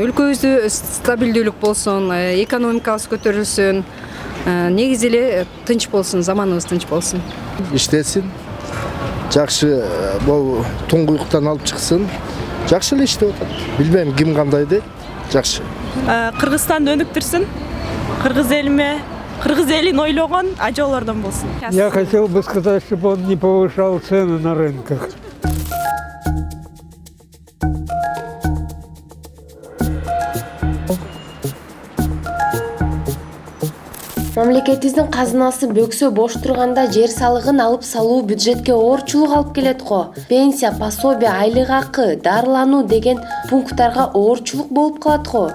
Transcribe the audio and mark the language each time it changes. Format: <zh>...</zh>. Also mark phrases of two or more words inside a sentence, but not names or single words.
<ky>Өлкөбүздө стабилдүүлүк болсун, экономикабыз көтөрүлсүн, негизи эле тынч болсун, заманыбыз тынч болсун. Иштесин, жакшы бул туңгуюктан алып чыксын. Жакшы эле иштеп атат. Билбейм ким кандай дейт, жакшы. Кыргызстанды өнүктүрсүн. Кыргыз элин ойлогон ажоолордон болсун.</ky> <ru>Я хотел бы сказать, чтобы он не повышал цены на рынках.</ru> <ky>Мамлекетибиздин казынасы бөксө бош турганда жер салыгын алып салуу бюджетке оорчулук алып келет го. Пенсия, пособия, айлык акы, дарылануу деген пункттарга оорчулук болуп калат го.</ky>